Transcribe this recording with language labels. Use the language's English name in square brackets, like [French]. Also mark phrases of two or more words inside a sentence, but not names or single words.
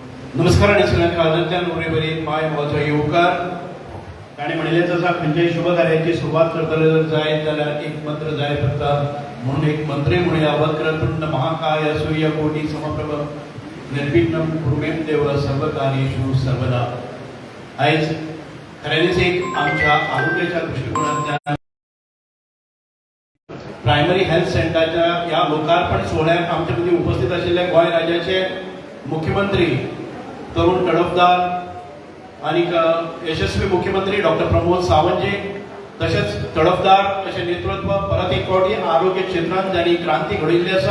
[Konkani] नमस्कार आणि सगळ्यांना आदरांतल्यान उरेवरी माय म्हजो येवकार. ताणें म्हणिल्लें आसा खंयच्याय शुभ कार्याची सुरवात करतले जर जायत जाल्यार एक मंत्र जाय पडटा. म्हणून एक मंत्रय म्हणुया. [Sanskrit] वक्रतुंड महाकाय सूर्यकोटि समप्रभ निर्विघ्नं कुरु मे देव सर्वकार्येषु सर्वदा. [Konkani] आयज खऱ्यांनीच एक आमच्या आरोग्याच्या दृष्टिकोनांतल्यान [English] primary health centre [Konkani] ह्या लोकार्पण सोहळ्याक आमचे मदीं उपस्थित आशिल्ले गोंय राज्याचे मुख्यमंत्री तरुण तडफदार आणि यशस्वी मुख्यमंत्री डॉक्टर प्रमोद सावंत जी, [Marathi] तसेच तडफदार असे नेतृत्व परत एक फावटी आरोग्य क्षेत्रात [Konkani] ज्यांनी क्रांती घडयिल्ली आसा.